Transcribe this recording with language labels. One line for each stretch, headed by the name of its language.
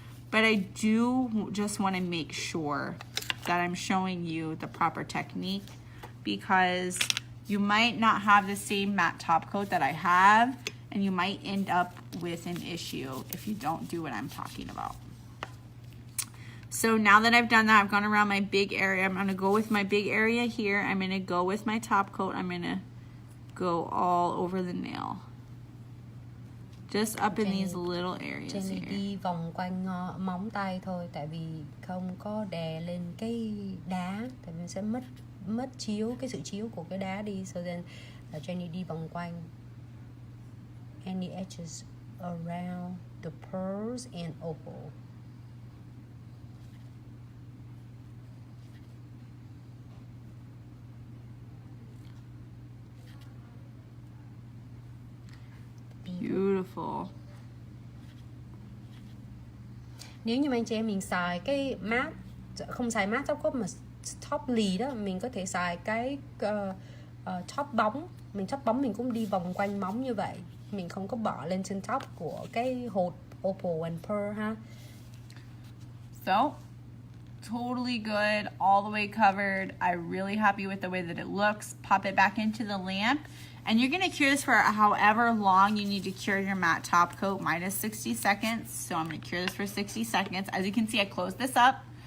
English: But I do just want to make sure that I'm showing you the proper technique, because you might not have the same matte top coat that I have, and you might end up with an issue if you don't do what I'm talking about. So now that I've done that, I've gone around my big area. I'm gonna go with my big area here. I'm gonna go with my top coat. I'm gonna go all over the nail. Just up in these little areas
Vietnamese: Jenny
English: here.
Vietnamese: đi vòng quanh móng tay thôi, tại vì không có đè lên cái đá, tại vì sẽ mất chiếu, cái sự chiếu của cái đá đi.
English: So then Jenny
Vietnamese: đi vòng quanh
English: any edges around the pearls and opal. Beautiful.
Vietnamese: Nếu như mà anh chị em mình xài cái matte, không xài matte top coat mà top lì đó, mình có thể xài cái top bóng. Mình top bóng mình cũng đi vòng quanh móng như vậy, mình không có bỏ lên trên top của cái hột opal and pearl ha.
English: So, totally good, all the way covered. I'm really happy with the way that it looks. Pop it back into the lamp. And you're gonna cure this for however long you need to cure your matte top coat. Mine is 60 seconds, so I'm gonna cure this for 60 seconds. As you can see, I closed this up.